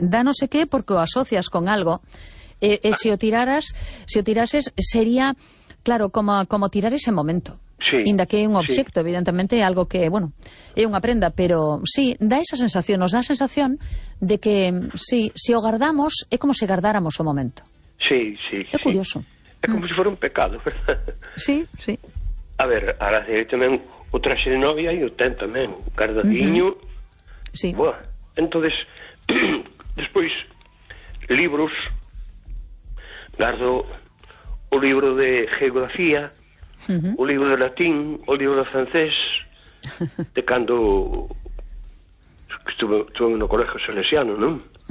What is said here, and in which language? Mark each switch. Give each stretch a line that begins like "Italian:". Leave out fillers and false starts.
Spanish: Da no sé qué
Galician: porque o asocias con algo. Si o tirases, sería, claro, como tirar ese momento. Sí. Inda que un objeto, sí. Evidentemente, algo que, bueno, é unha prenda. Pero sí, da esa sensación, nos da a sensación de que, sí, si o guardamos, é como si guardáramos o momento. Sí, sí. É curioso. Sí.
Spanish: É como si fuera un pecado, ¿verdad? Sí, sí.
Galician: A ver, ahora sí, tamén o traxe de novia e o ten tamén, guardadiño. Sí.
Spanish: Bueno, entonces, después, libros, guardo un libro de geografía, un libro de latín, un libro de francés, de cuando estuve en un colegio salesiano, ¿no?